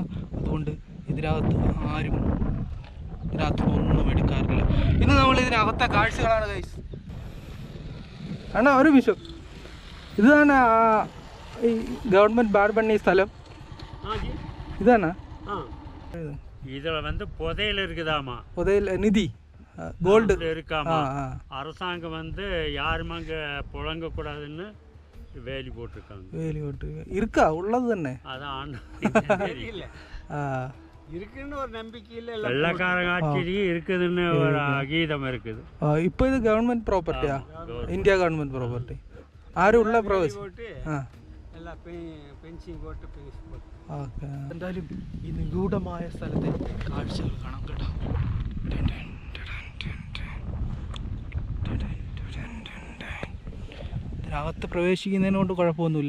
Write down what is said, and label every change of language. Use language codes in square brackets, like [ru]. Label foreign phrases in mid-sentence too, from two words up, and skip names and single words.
[ml] അതുകൊണ്ട് ആരും ഇതിനകത്ത് ഒന്നും എടുക്കാറില്ല. ഇന്ന് നമ്മൾ ഇതിനകത്തെ കാഴ്ചകളാണ് ഗൈസ്. ഒരു വിഷയം ഇതാണ് ഈ [en] government ban [ml] பண்ண സ്ഥലം ഇതാണ്. [ta] இதுல வந்து புதையல் இருக்குதாமா, புதையல் நிதி கோல்டு இருக்காமா. அரசாங்கம் வந்து யாரும் அங்க புழங்க கூடாதுன்னு வேலி போட்டிருக்காங்க. வேலி போட்டு இருக்கா உள்ளது തന്നെ அதான் இருக்குன்னு ஒரு நம்பிக்கையில் வெள்ளக்காரங்க ஆட்சியிலேயே இருக்குதுன்னு ஒரு அகீதம் இருக்குது. [ml] இப்போ ഇത് [en] government propertiyaa, India government property. [ml] ആരും ഉള്ള എന്തായാലും ഈ നിഗൂഢമായ സ്ഥലത്തെ കാഴ്ചകൾ കാണാം കേട്ടോ. ഇതിനകത്ത് പ്രവേശിക്കുന്നതിനോട് കുഴപ്പമൊന്നുമില്ല.